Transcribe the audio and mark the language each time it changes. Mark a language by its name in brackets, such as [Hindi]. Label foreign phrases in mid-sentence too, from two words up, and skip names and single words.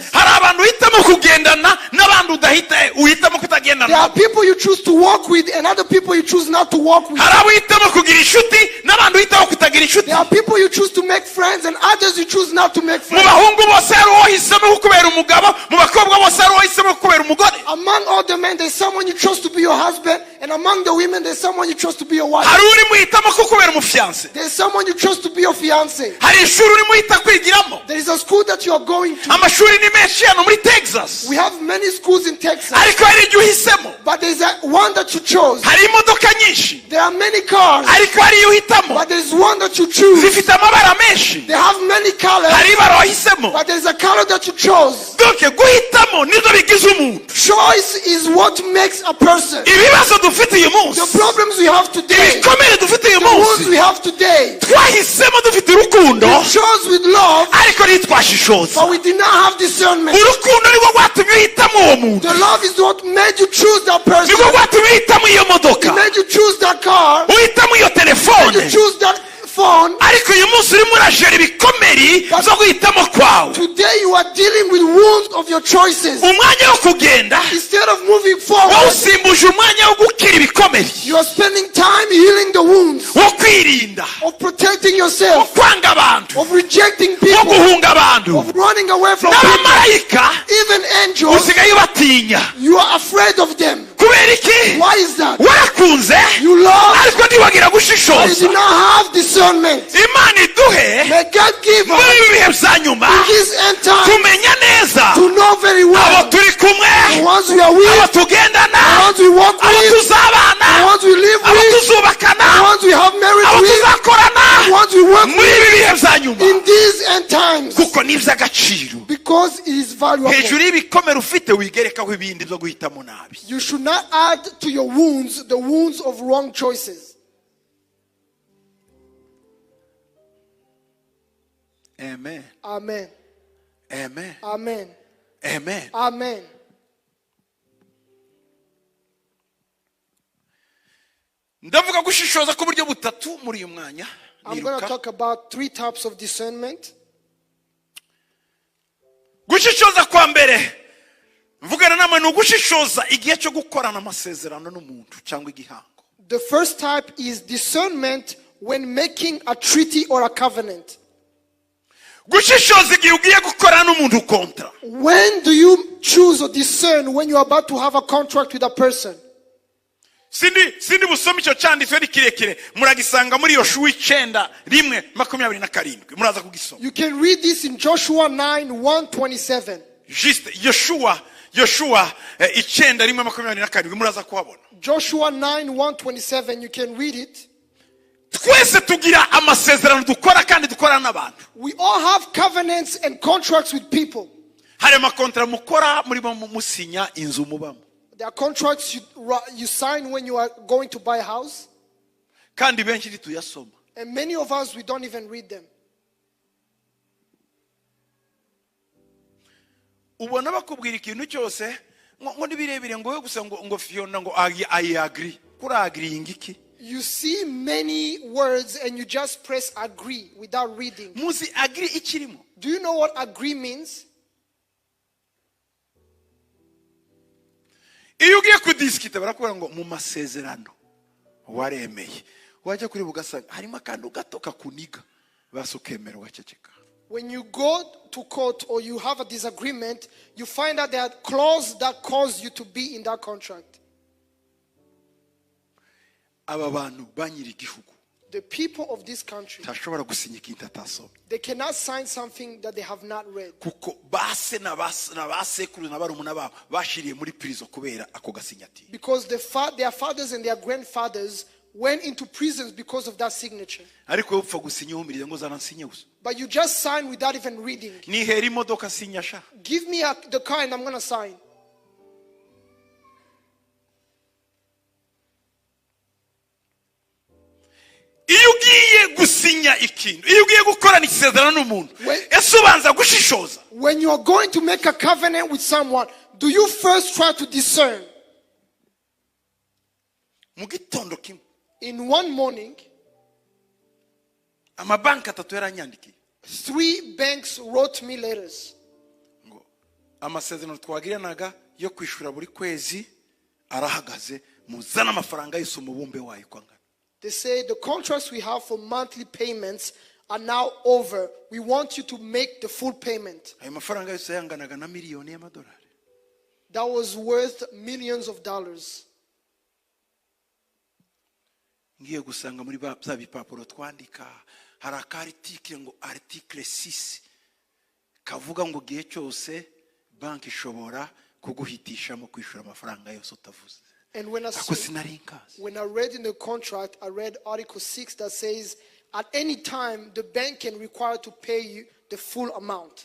[Kinyarwanda] Hari abantu uhitamo kugendana n'abandi uhitamo kutagendana. [English] There are people you choose to walk with and other people you choose not to walk with. [Kinyarwanda] Hari abo uhitamo kugira inshuti n'abandi uhitamo kutagira inshuti. [English] There are people you choose to make friends and others you choose not to make [Kinyarwanda] Mu [English] friends. [Kinyarwanda] bahungu bose hari uwo wahisemo kubera umugabo, mu bakobwa bose hari uwo wahisemo kubera umugore. [English] Among all the men there's someone you chose to be your husband, and among the women there's someone you chose to be your wife. [Kinyarwanda] Hari uri muhitamo kubera umufiance. [English] There's someone you chose to be your fiance. [Kinyarwanda] Hari ishuri uri muhita kwigiramo. [English] There is a school that you are going to. [Kinyarwanda] Amashuri ni menshi hano muri Texas. [English] We have many schools in Texas, [Kinyarwanda] Ariko hari igihe uhisemo. [English] but there's one that you chose. [Kinyarwanda] Hari imodoka nyinshi. [English] There are many cars, [Kinyarwanda] Ariko hari iyo uhitamo. [English] but there's one that you choose. [Kinyarwanda] Zifite amabara menshi. [English] They have many colors, [Kinyarwanda] Hari ibara wahisemo. [English] but there's a color that you chose. [Kinyarwanda] Donc guhitamo nizo bigize umuntu. [English] Choice is what makes a person. [Kinyarwanda] Ibibazo dufite uyu munsi. [English] The problems we have today, [Kinyarwanda] Ibikomere dufite uyu [English] the wounds [Kinyarwanda] munsi. [English] we have today, [Kinyarwanda] Twahisemo dufite urukundo. [English] we chose with love, [Kinyarwanda] Ariko ntitwashishoza. [English] but we did not have discernment. [Kinyarwanda] Urukundo nirwo rwatumye uhitamo uwo muntu. [English] The love is what made you choose that person. [Kinyarwanda] Nirwo rwatumye uhitamo iyo [English] It [Kinyarwanda] modoka. [English] made you choose that car. [Kinyarwanda] Uhitamo iyo [English] Made you [Kinyarwanda] telefone. [English] choose that phone. [Kinyarwanda] Ariko uyu munsi urimo urajera ibikomeri zo guhitamo kwawe. [English] Today you are dealing with wounds of your choices. [Kinyarwanda] Umwanya wo kugenda [English] Instead of moving forward, [Kinyarwanda] wawusimbuje umwanya wo gukira ibikomeri, [English] you are spending time healing the wounds, [Kinyarwanda] wo kwirinda, [English] of protecting [Kinyarwanda] wo [English] yourself, [Kinyarwanda] kwanga abantu, [English] of rejecting [Kinyarwanda] wo [English] people, [Kinyarwanda] guhunga abantu. [English] of running away from people. [Kinyarwanda] N'abamarayika [English] Even angels, [Kinyarwanda] usigaye ubatinya. [English] you are afraid of them. [Kinyarwanda] Kubera iki? [English] Why is that? [Kinyarwanda] Warakunze [English] You love, [Kinyarwanda] ariko ntiwagira [English] but you [Kinyarwanda] gushishoza. [English] do not have discernment. [Kinyarwanda] Imana iduhe [English] May God give [Kinyarwanda] muri [English] us [Kinyarwanda] ibi bihe bya nyuma [English] in this end time [Kinyarwanda] kumenya neza [English] to know very [Kinyarwanda] abo [English] well [Kinyarwanda] turi kumwe, [English] the ones we are [Kinyarwanda] abo [English] with, [Kinyarwanda] tugendana, [English] the ones we walk [Kinyarwanda] abo [English] with, [Kinyarwanda] tuzabana, [English] the ones we live [Kinyarwanda] abo [English] with, [Kinyarwanda] tuzubakana, [English] the ones we have marriage [Kinyarwanda] abo [English] with, [Kinyarwanda] tuzakorana [English] the ones we work [Kinyarwanda] muri [English] with [Kinyarwanda] ibi bihe bya nyuma, [English] in these end times, [Kinyarwanda] kuko ni iby'agaciro. [English] because it is valuable. [Kinyarwanda] Hejuru y'ibikomere ufite wigerekaho ibindi byo guhitamo nabi. [English] You should not add to your wounds the wounds of wrong choices. [Kinyarwanda] Amen. [English] Amen. [Kinyarwanda] Amen. [English] Amen. [Kinyarwanda] Amen. [English] Amen. [Kinyarwanda] Ndavuga gushishoza ku buryo butatu muri uyu mwanya. [English] I'm going to [Kinyarwanda] Niruka. [English] talk about 3 types of discernment. [Kinyarwanda] Gushishoza kwa mbere mvugana namwe ni ugushishoza igihe cyo gukorana amasezerano n'umuntu cyangwa igihango. [English] The first type is discernment when making a treaty or a covenant. [Kinyarwanda] Gushishoza igihe ugiye gukorana n'umuntu kontra. [English] When do you choose or discern when you're about to have a contract with a person? [Kinyarwanda] Sindi busome icyo cyanditswe ni kirekire muragisanga muri Yoshua 9:27 muraza kugisoma. [English] You can read this in Joshua 9:1-27. [Kinyarwanda] Juste Yoshua 9:27 muraza kuhabona. [English] Joshua 9:1-27, you can read it. [Kinyarwanda] Twese tugira amasezerano dukora kandi dukorana n'abantu. [English] We all have covenants and contracts with people. [Kinyarwanda] Hari amakontra mukora muri musinya inzu mubamo. [English] There are contracts you sign when you are going to buy a house. [Kinyarwanda] Kandi benshi ntituyasoma. [English] And many of us, we don't even read them. [Kinyarwanda] Ubona bakubwira ikintu cyose ngo nibirebire ngo we gusa ngo Fiona ngo [English] I agree. [Kinyarwanda] Kuri agreeing iki? [English] You see many words and you just press agree without reading. [Kinyarwanda] Muzi agree ikirimo. [English] Do you know what agree means? [Kinyarwanda] Iyo ugiye kudiskita barakubwira ngo mu masezerano waremeye. Wajya kuri bugasanga harimo akantu gato kakuniga basukemera waceceka. [English] When you go to court or you have a disagreement, you find out there are clauses that cause you to be in that contract. [Kinyarwanda] Aba bantu banyiri igihugu. [English] The people of this country, [Kinyarwanda] ntashobora gusinya ikintu atasomye, [English] they cannot sign something that they have not read. [Kinyarwanda] kuko base na basekuru na barumuna babo bashiriye muri prison kubera ako gasinyati. [English] Because their fathers and their grandfathers went into prisons because of that signature. [Kinyarwanda] Ariko yo upfa gusinya uhumiriye ngo zanansinye gusa. [English] But you just sign without even reading. [Kinyarwanda] Nihera imodoka sinya sha. [English] Give me the car and I'm going to sign. [Kinyarwanda] Iyo ugiye gusinya ikintu, iyo ugiye gukorana isezerano n'umuntu, ese ubanza gushishoza. [English] When you are going to make a covenant with someone, do you first try to discern? [Kinyarwanda] Mu gitondo kimwe, [English] In one morning, [Kinyarwanda] amabanki atatu yaranyandikiye [English] 3 banks wrote me letters. [Kinyarwanda] ngo amasezerano twagiranaga yo kwishura buri kwezi arahagaze, muzana amafaranga yose umubumbe wayo kwangana. [English] They say the contracts we have for monthly payments are now over. We want you to make the full payment. [Kinyarwanda] Ayo mafaranga yose yanganaga na miliyoni y'amadolari. [English] That was worth millions of dollars. [Kinyarwanda] Ngiye gusanga muri bya bipapuro twandika hari akaritike ngo article 6 kavuga ngo gihe cyose banki ishobora kuguhitisha mu kwishura amafaranga yose utavuze. [English] And when I read in the contract, I read Article 6 that says at any time the bank can require to pay you the full amount.